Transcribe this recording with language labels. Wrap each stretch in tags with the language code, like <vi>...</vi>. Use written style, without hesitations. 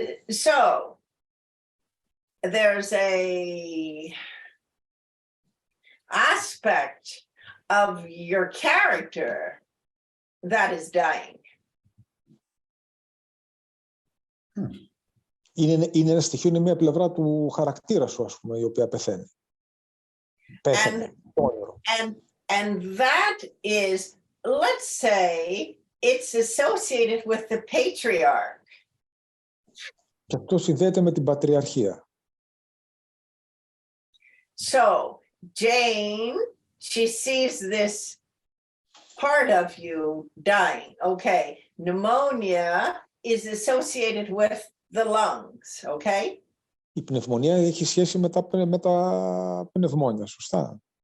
<en>So there's a aspect of your character that is dying.</en> <el>Είναι ένα στοιχείο, είναι μια πλευρά του χαρακτήρα σου, ας πούμε, η οποία πεθαίνει. Πέθανε.</el> <en>And that is, let's say, it's associated with the patriarch.</en> <el>Και αυτό συνδέεται με την πατριαρχία.</el> <en>So, Jane, she sees this part of you dying. Okay, pneumonia is associated with the lungs, okay?</en> <el>Η πνευμονία έχει σχέση με τα πνευμόνια, σωστά.</el>